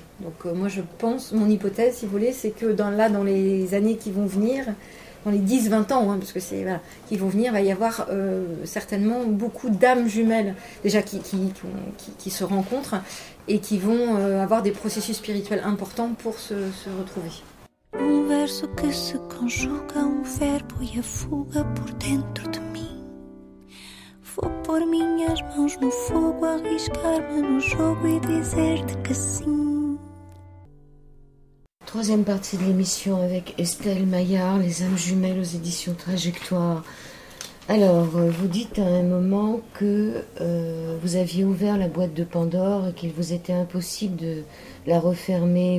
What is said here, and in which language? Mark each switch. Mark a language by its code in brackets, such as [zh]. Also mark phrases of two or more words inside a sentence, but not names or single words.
[fr] Donc moi je pense, mon hypothèse, si vous voulez, c'est que dans les années qui vont venir, dans les 10-20 ans, parce que c'est qui vont venir, il va y avoir certainement beaucoup d'âmes jumelles déjà qui se rencontrent et qui vont avoir des processus spirituels importants pour se retrouver. [pt] Verso que se conjuga verbo e a fuga por dentro de mim. Vou pôr minhas mãos no fogo, arriscar-me no jogo e dizer-te que sim. [fr] Troisième partie de l'émission avec Estelle Maillard, Les âmes jumelles aux éditions Trajectoire. Alors, vous dites à un moment que vous aviez ouvert la boîte de Pandore et qu'il vous était impossible de la refermer.